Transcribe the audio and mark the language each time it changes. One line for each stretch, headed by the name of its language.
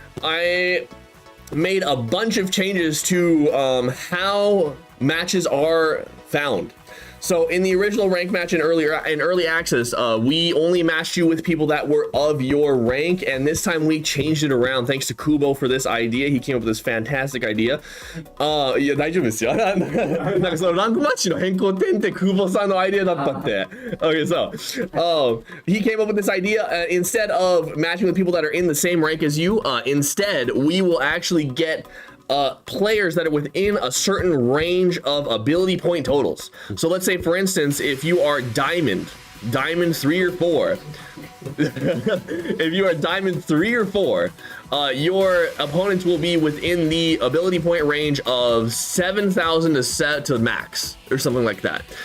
English: I made a bunch of changes to how matches are found. So in the original rank match in early access, we only matched you with people that were of your rank, and this time we changed it around thanks to Kubo for this idea. He came up with this fantastic idea.
Japanese: いや、大丈夫ですよ。なんかそのランクマッチの変更点ってKuboさんのアイデアだったって。
English: Okay, so he came up with this idea. Instead of matching with people that are in the same rank as you, instead we will actually get players that are within a certain range of ability point totals. So let's say, for instance, if you are diamond 3 or 4, if you are diamond 3 or 4, your opponents will be within the ability point range of 7,000 to max or something like that.